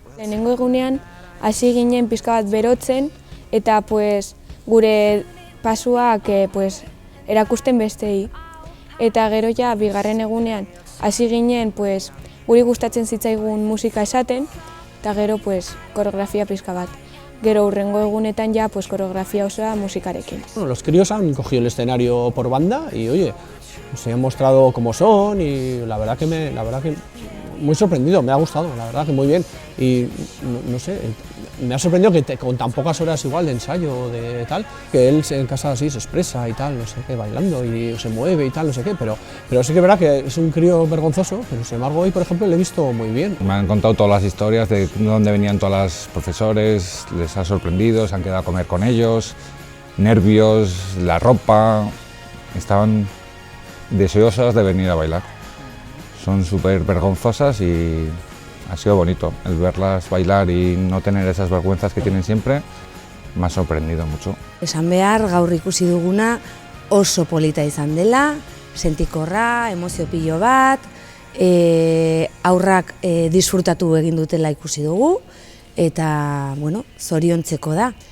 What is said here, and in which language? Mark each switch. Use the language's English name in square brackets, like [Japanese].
[Basque] Lehenengo egunean hasi ginen pixka bat berotzen eta gure pasuak erakusten bestei. Eta gero ja bigarren egunean hasi ginen guri gustatzen zitzaigun musika esaten eta gero koreografia pixka bat. Gero hurrengo egunetan ya coreografía osoa musikarekin. [Spanish] Los críos han cogido el escenario por banda y oye, se han mostrado como son y la verdad que muy sorprendido, me ha gustado, la verdad que muy bien y no sé, me ha sorprendido que con tan pocas horas igual de ensayo de tal, que él en casa así se expresa y tal, no sé qué, bailando y se mueve y tal, no sé qué, pero sí que es verdad que es un crío vergonzoso, pero sin embargo hoy por ejemplo le he visto muy bien. Me han contado todas las historias de dónde venían todos los profesores, les ha sorprendido, se han quedado a comer con ellos, nervios, la ropa, estaban deseosas de venir a bailar. Son súper vergonzosas y ha sido bonito el verlas bailar y no tener esas vergüenzas que tienen siempre, me ha sorprendido mucho. [Basque] Esan behar, gaur ikusi duguna oso polita izan dela, sentikorra, emozio pilo bat, aurrak disfrutatu egin dutela ikusi dugu, eta, bueno, zoriontzeko da.